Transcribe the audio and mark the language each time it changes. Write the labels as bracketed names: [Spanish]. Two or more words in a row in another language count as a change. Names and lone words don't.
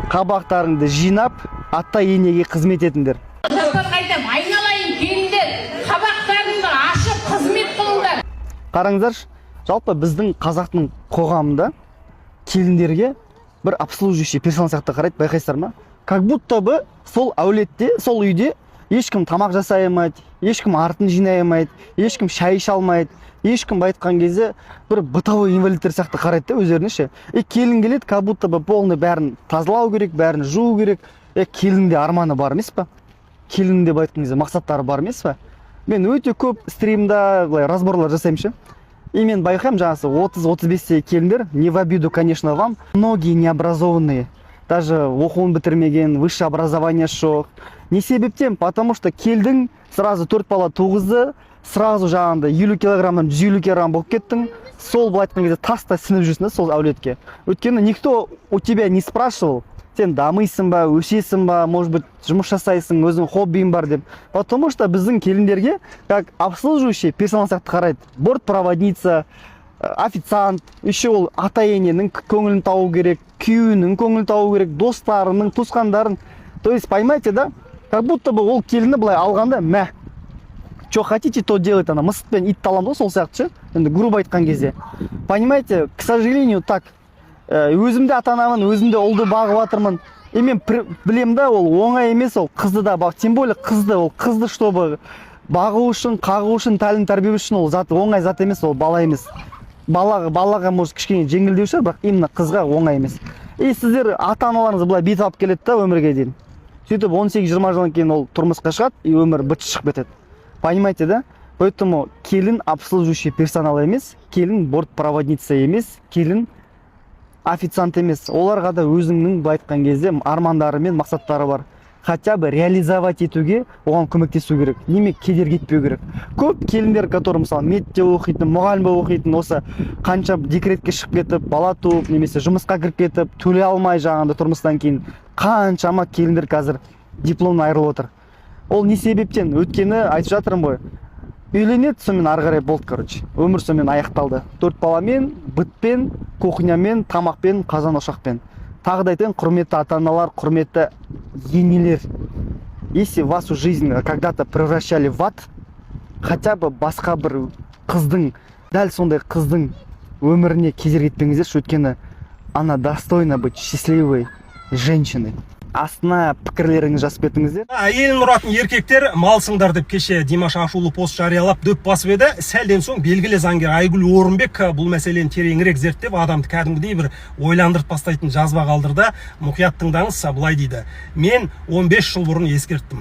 [Kazakh] қабақтарыңды жинап, ата енеге қызмет етіңдер. Қайтам, айналайын келіңдер, қабақтарыңды ашып қызмет қылыңдар. Қараңыздаршы, жалпы біздің қазақтың қоғамында келіндерге бір [Russian] обслуживающий персонал [Kazakh] сияқты қарайды, байқайсыздар ма? [Russian] Как будто бы [Kazakh] сол әулетте, сол үйде ешкім тамақ жасай алмайды, ешкім артын жинай алмайды, ешкім шай іше алмайды, ешкім айтқан кезде бір бытовой инвалидтер сияқты қарайды өздеріне ше. Келін келеді, [Russian] как будто бы полный [Kazakh] бәрін тазалау керек, бәрін жуу керек. Келінде арманы бар емес па? Келінде айтқан кезде мақсаттары бар емес па? Мен өте көп стримда разборлар жасаймын ше. И мен байқаймын, жаңасы 30-35 келіндер, [Russian] не в обиду, конечно, вам, многие необразованные, даже [Kazakh] оқуын бітірмеген, [Russian] высшее образование жоқ. [Kazakh] Не себептен? [Russian] Потому что [Kazakh] келдің, сразу 4 бала туғызды, сразу жаңағында 50 килограммнан 150 килограмм болып кеттің, сол былай айтқан кезде таста сініп жүрсің сол әулетке. [Russian] Өйткені никто у тебя не спрашивал, [Kazakh] сен дамыйсың ба, өсесің ба, [Russian] может быть, [Kazakh] жұмыс жасайсың, өзің хоббиің бар деп. [Russian] Потому что [Kazakh] біздің келіндерге [Russian] как обслуживающий персонал [Kazakh] сияқты қарайды. [Russian] Бортпроводница, официант, еще [Kazakh] ол ата ененің көңілін тауу керек, күйеуінің көңілін тауу керек, достарының, туысқандарын. [Russian] То есть, понимаете, да? Как будто бы [Kazakh] ол келіні былай алғанда, мә, [Russian] что хотите, то делать, [Kazakh] ана мысықпен ит таламды сол сияқты, енді грубо айтқан кезде. [Russian] Понимаете, к сожалению, так. [Kazakh] Өзімде ата-анамын, өзімде ұлды бағып жатырмын. Мен білем да, ол оңай емес, ол қызды да бақ. [Russian] Тем более [Kazakh] қызды, чтобы бағу үшін, қағу үшін, тәлім тәрбие үшін ол зат оңай зат емес, ол бала емес. Балаға может кішкене жеңілдеу шығар, бірақ именно қызға оңай емес. Сіздер ата-аналарыңыз былай бет алып келеді да өмірге дейін. Сөйтіп 18-20 жылдан кейін ол тұрмысқа шығады, и өмір быт шығып кетеді. [Russian] Понимаете, да? [Kazakh] Поэтому келін [Russian] обслуживающий персонал [Kazakh] емес, келін бортпроводница емес, келін официант емес. Оларға да өзіңнің айтқан кезде армандары мен мақсаттары бар. [Russian] Хотя бы реализовать [Kazakh] етуге оған көмектесу керек. Неме кедергі етпеу керек. Көп келіндер, которые мысалы медте оқитын, мұғалім болып оқитын, осы қанша декретке шығып кетіп, бала туып, немесе жұмысқа кіріп кетіп, төлей алмай жаңағында тұрмыстан кейін қаншама келіндер қазір дипломнан айырылып отыр. Ол не себептен? Өткені айтып жатырмын ғой. Үйленеді, сонымен ары қарай болды, короче. Өмір сонымен аяқталды. 4 баламен, бытпен, кухнямен, тамақпен, қазан ошақпен. Тағы да айтайын, құрметті ата-аналар, құрметті енелер. [Russian] Если вашу жизнь когда-то превращали в ад, хотя бы [Kazakh] басқа бір қыздың, дәл сондай қыздың өміріне кедергі етпеңіздерші, өйткені [Russian] она достойна быть счастливой женщиной. [Kazakh] Астына пікірлеріңіз жазып кетіңіздер. Әйелін ұратын еркектер малсыңдар деп кеше Димаш ашулы пост жариялап дөп басып еді. Сәлден соң белгілі заңгер Айгүл Орынбек бұл мәселені тереңірек зерттеп, адамды кәдімгідей бір ойландырып бастайтын жазба қалдырды. Мұқият тыңдаңыз, былай дейді. Мен 15 жыл бұрын ескерттім.